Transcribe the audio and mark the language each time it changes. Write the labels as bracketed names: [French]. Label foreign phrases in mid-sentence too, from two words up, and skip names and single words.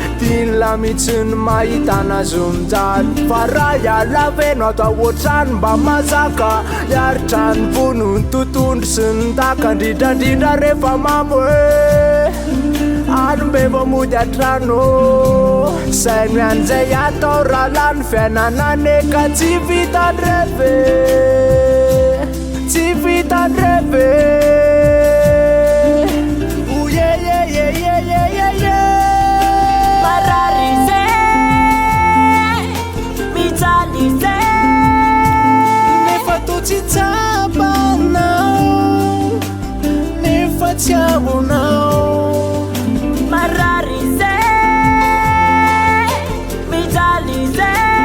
[Malagasy] Tiany lamitsy ny mahita anazy mijaly. Fa raha iala veno atao ohatrany mba mazaka, hiaritra ny vono ny totohondry sy ny daka, indrindrandrindra rehefa mamy hoe anombe vao mody an-trano. Saino ihany izay atao raha lany fiainana ane ka tsy vita ny revy, tsy vita ny revy. [English] Oh, yeah, yeah, yeah, yeah, yeah, yeah, yeah. [Malagasy] Marary izay, mijaly izay. Nefa toa tsy tsapanao, nefa tsy abonao. Marary izay, mijaly izay.